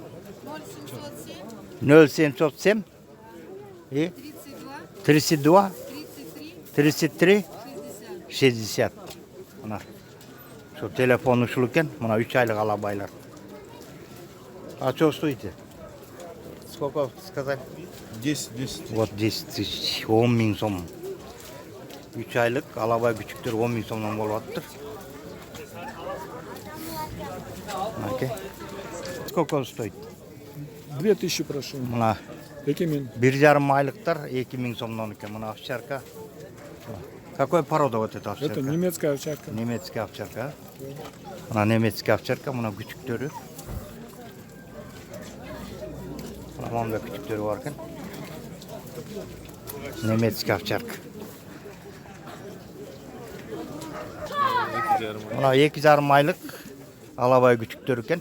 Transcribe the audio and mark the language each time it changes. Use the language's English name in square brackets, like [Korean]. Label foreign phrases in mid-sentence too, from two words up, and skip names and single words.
[Russian] 0707 и 32 33 60. [Kyrgyz] Мына шу телефону ушул экен. Мына 3 aylık Алабайлар. [Russian] А что стоите? Сколько сказали? 10. Вот 10 тысяч, 10 [Kyrgyz] миң сом. 3 айлық алабай күчүктөр 10 миң сомдон болуп атыптыр. Окей. [Russian] Сколько стоит? 2000 прошу. [Kyrgyz] Мына 2000. 1,5 айлыктар 2 миң сомдон экен. Мына овчарка. [Russian] Какой порода вот эта овчарка? Это немецкая овчарка. Немецкий овчарка. [Kyrgyz] Мына [Russian] немецкий овчарка, [Kyrgyz] мына күчүктөрү. Мында күчүктөрү бар экен. [Russian] Немецкий овчарка. [Kyrgyz] Мына 2,5 айлык алабай күчүктөр экен.